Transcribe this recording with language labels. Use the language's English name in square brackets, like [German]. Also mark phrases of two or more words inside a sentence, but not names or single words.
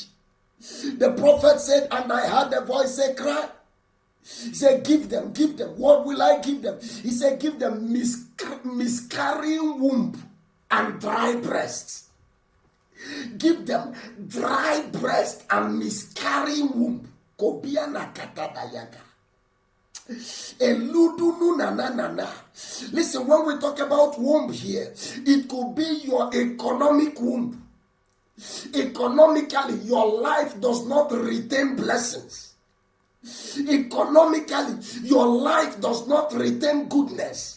[English] The prophet said, and I heard the voice say, cry. He said, give them. What will I give them? He said, give them miscarrying womb and dry breasts. Give them dry breast and miscarrying womb. Kobiana katadayaga. Eludunu na. Listen, when we talk about womb here, it could be your economic womb. Economically, your life does not retain blessings. Economically, your life does not retain goodness.